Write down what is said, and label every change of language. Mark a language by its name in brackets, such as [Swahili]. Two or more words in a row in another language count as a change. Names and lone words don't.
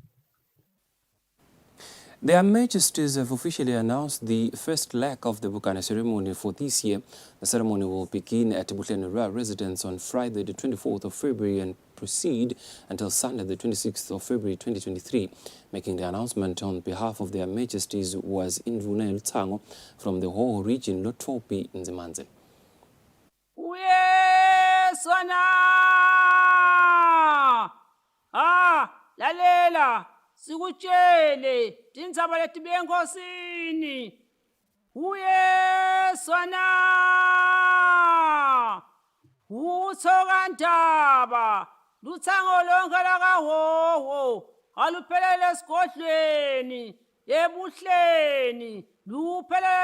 [English] Their Majesties have officially announced the first leg of the Bukana ceremony for this year. The ceremony will begin at Bulletin residence on Friday, the 24th of February and proceed until Sunday, the 26th of February 2023. Making the announcement on behalf of Their Majesties was Indvuna Tango from the whole region, Lotopi in Zimanze. [Swati] Lalela sikutshele tindzaba letibuye enkosini uyeswana uthokandaba lutsango lonke lakahoho aluphelele esigodlweni ebuhleni luphelele